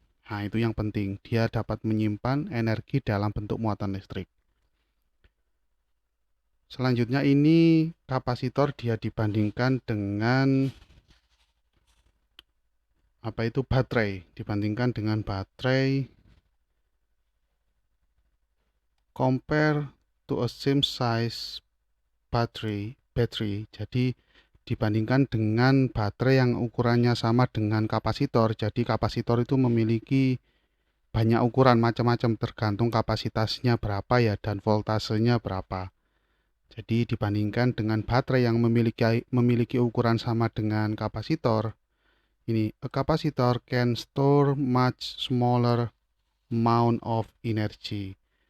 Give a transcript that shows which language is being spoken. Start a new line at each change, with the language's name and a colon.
Indonesian: Nah, itu yang penting, dia dapat menyimpan energi dalam bentuk muatan listrik. Selanjutnya ini kapasitor dia dibandingkan dengan apa itu baterai, dibandingkan dengan baterai.
English: Compare to a same size battery.
Indonesian: Jadi dibandingkan dengan baterai yang ukurannya sama dengan kapasitor. Jadi kapasitor itu memiliki banyak ukuran macam-macam tergantung kapasitasnya berapa ya, dan voltasenya berapa. Jadi dibandingkan dengan baterai yang memiliki ukuran sama dengan kapasitor, ini
English: a capacitor can store much smaller amount of energy.